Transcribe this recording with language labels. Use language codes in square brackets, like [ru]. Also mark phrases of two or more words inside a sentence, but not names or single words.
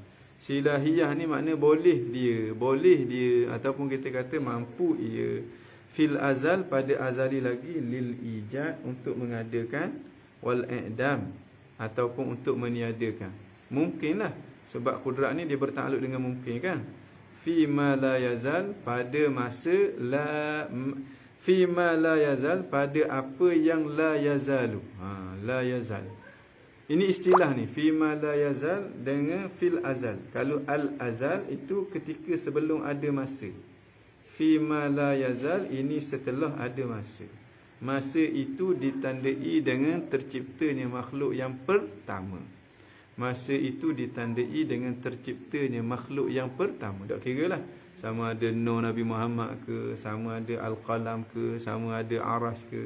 [ms] Silahiyah ni makna boleh dia ataupun kita kata mampu ia [ar] فِي الْأَزَلِ, [ms] pada azali lagi, [ar] لِلْإِيجَادِ, [ms] untuk mengadakan, [ar] وَالْإِعْدَامِ, [ms] ataupun untuk meniadakan. Mungkinlah sebab kudrat ni dia bertakluk dengan mungkin kan. [ar] فِيمَا لَا يَزَالُ, [ms] pada masa [ar] فِيمَا لَا يَزَالُ, [ms] pada apa yang [ar] لَا يَزَالُ. لَا يَزَالُ. [ms] Ini istilah ni, [ar] فِيمَا لَا يَزَالُ [ms] dengan [ar] فِي الْأَزَلِ. [ms] Kalau al azal itu ketika sebelum ada masa. [ar] فِيمَا لَا يَزَالُ [ms] ini setelah ada masa. Masa itu ditandai dengan terciptanya makhluk yang pertama. Masa itu ditandai dengan terciptanya makhluk yang pertama. Tak kira lah sama ada Nur Nabi Muhammad ke, sama ada Al-Qalam ke, sama ada Arash ke.